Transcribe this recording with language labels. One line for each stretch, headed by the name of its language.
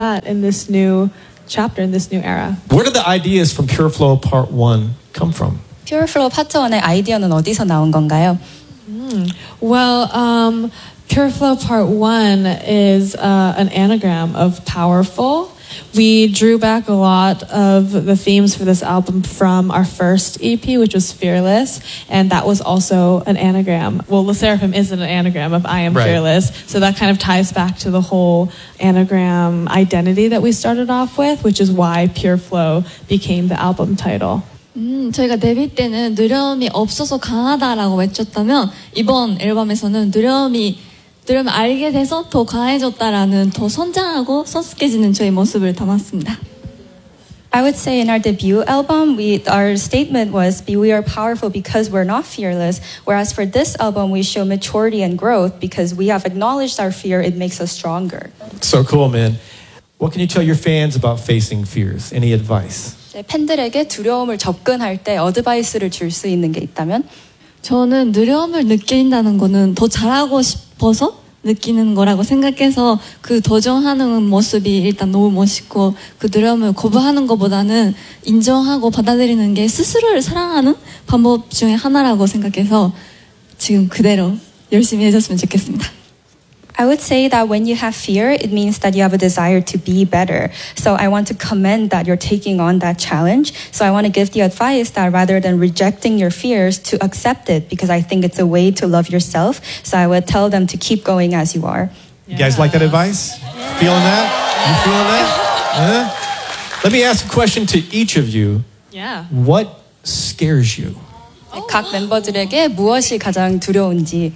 English: at in this new chapter, in this new era. Where did the ideas from Pure Flow Part 1 come from?
Korean: Pure Flow Part 1의 아이디어는 어디서 나온 건가요?
English: Well, Pure Flow Part 1 is an anagram of powerful. We drew back a lot of the themes for this album from our first EP, which was Fearless, and that was also an anagram. Well, Le Sserafim isn't an anagram of I Am right. Fearless, so that kind of ties back to the whole anagram identity that we started off with, which is why Pure Flow became the album title.
Korean: 저희가 데뷔 때는 두려움이 없어서 강하다라고 외쳤다면 이번 앨범에서는 두려움을 알게 돼서 더 강해졌다라는 더 성장하고 성숙해지는 저희 모습을 담았습니다.
English: I would say in our debut album, our statement was, we are powerful because we're not fearless. Whereas for this album, we show maturity and growth because we have acknowledged our fear, it makes us stronger. So cool, man. What can you tell your fans about facing fears? Any advice?
Korean: 팬들에게 두려움을 접근할 때 어드바이스를 줄 수 있는 게 있다면 저는 두려움을 느낀다는 거는 더 잘하고 싶어서 느끼는 거라고 생각해서 그 도전하는 모습이 일단 너무 멋있고 그 두려움을 거부하는 것보다는 인정하고 받아들이는 게 스스로를 사랑하는 방법 중에 하나라고 생각해서 지금 그대로 열심히 해줬으면 좋겠습니다.
English: I would say that when you have fear, it means that you have a desire to be better. So I want to commend that you're taking on that challenge. So I want to give the advice that rather than rejecting your fears, to accept it, because I think it's a way to love yourself. So I would tell them to keep going as you are. Yeah. You guys like that advice? Yeah. Feeling that? You feeling that? Huh? Let me ask a question to each of you. Yeah. What scares you? Oh.
Korean: 각 멤버들에게 무엇이 가장 두려운지.